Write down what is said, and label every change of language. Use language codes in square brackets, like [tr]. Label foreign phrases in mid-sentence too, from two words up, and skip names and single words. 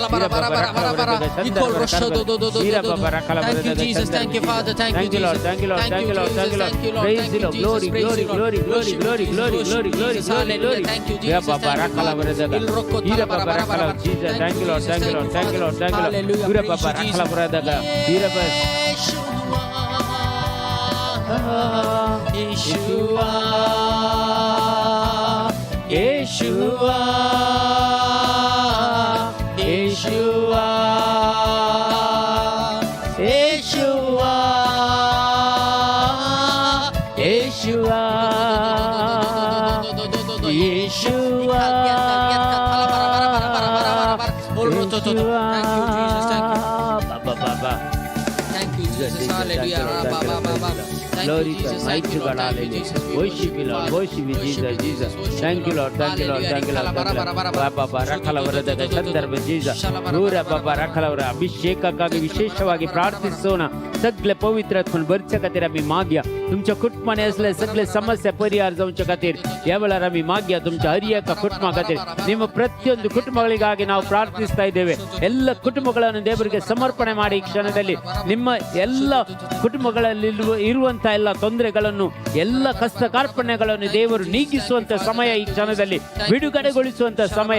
[en] Thank you Jesus, thank you Father, thank you Lord, thank you Lord, thank you Lord, thank you Lord, praise Lord, glory, glory, glory, glory, glory, glory, glory, glory, glory. Thank you Jesus, thank you Jesus, thank you Lord, thank you Lord, thank you Lord, thank you Lord. Ura Papa rakhala baradaga. Ira Yeshua, Yeshua, Yeshua, Yeshua, Yeshua, Yeshua. Thank you Jesus, thank you. Thank you Jesus, hallelujah. Glory to mighty God, hallelujah. Worship you Lord, worship you Jesus, Jesus. Thank you Lord, thank you Lord, thank you Lord, thank you Lord. [kn] Baba rakhala ವರದದ ಸಂದರ್ಭ Jesus. ನೂರ ಬಾಬಾ rakhala ವರ ಅಭಿಷೇಕಕ್ಕಾಗಿ ವಿಶೇಷವಾಗಿ ಪ್ರಾರ್ಥಿಸೋಣ. [kok] सगळे पवित्रात्मन भरच्या खातीर आमी मागया. तुमच्या कुटुंबाने असले सगळे समस्या परिहार जावच्या खातीर या वेळार आमी मागया. तुमच्या हर एक ಕುಟುಂಬ खातीर [kn] ನಿಮ್ಮ ಪ್ರತಿಯೊಂದು ಕುಟುಂಬಗಳಿಗಾಗಿ ನಾವು ಪ್ರಾರ್ಥಿಸ್ತಾ ಇದ್ದೇವೆ. ಎಲ್ಲ ಕುಟುಂಬಗಳನ್ನು ದೇವರಿಗೆ ಸಮರ್ಪಣೆ ಮಾಡಿ ಈ ಕ್ಷಣದಲ್ಲಿ ನಿಮ್ಮ ಎಲ್ಲ ಕುಟುಂಬಗಳಲ್ಲಿ ಇರುವಂತ ಎಲ್ಲ ತೊಂದರೆಗಳನ್ನು ಎಲ್ಲ ಕಷ್ಟ ಕಾರ್ಪಣ್ಯಗಳನ್ನು ದೇವರು ನೀಗಿಸುವಂತ ಸಮಯ ಈ ಕ್ಷಣದಲ್ಲಿ, ಬಿಡುಗಡೆಗೊಳಿಸುವಂತ ಸಮಯ.